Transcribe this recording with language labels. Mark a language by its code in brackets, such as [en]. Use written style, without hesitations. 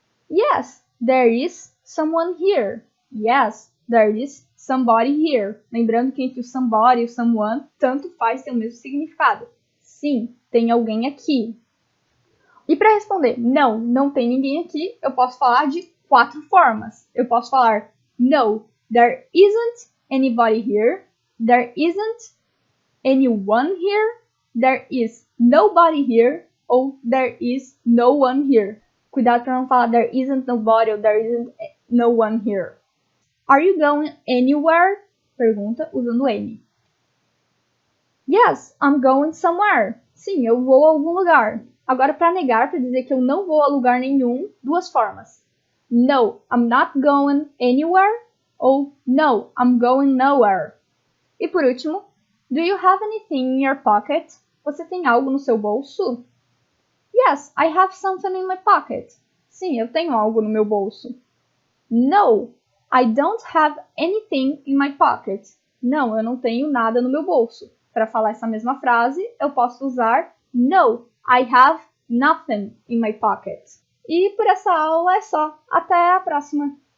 [en] Yes, there is someone here. Yes, there is somebody here. [pt] Lembrando que entre o somebody e o someone, tanto faz ter o mesmo significado. Sim, tem alguém aqui. E para responder, não tem ninguém aqui, eu posso falar de 4 formas. Eu posso falar [en] No, there isn't anybody here. There isn't anyone here. There is nobody here. Ou there is no one here. [pt] Cuidado para não falar [en] there isn't nobody ou there isn't no one here. Are you going anywhere? [pt] Pergunta usando N. [en] Yes, I'm going somewhere. [pt] Sim, eu vou a algum lugar. Agora, para negar, para dizer que eu não vou a lugar nenhum, duas formas. [en] No, I'm not going anywhere. Ou no, I'm going nowhere. [pt] E por último, [en] do you have anything in your pocket? [pt] Você tem algo no seu bolso? [en] Yes, I have something in my pocket. [pt] Sim, eu tenho algo no meu bolso. [en] No, I don't have anything in my pocket. [pt] Não, eu não tenho nada no meu bolso. Para falar essa mesma frase, eu posso usar [en] no, I have nothing in my pocket. [pt] E por essa aula é só. Até a próxima!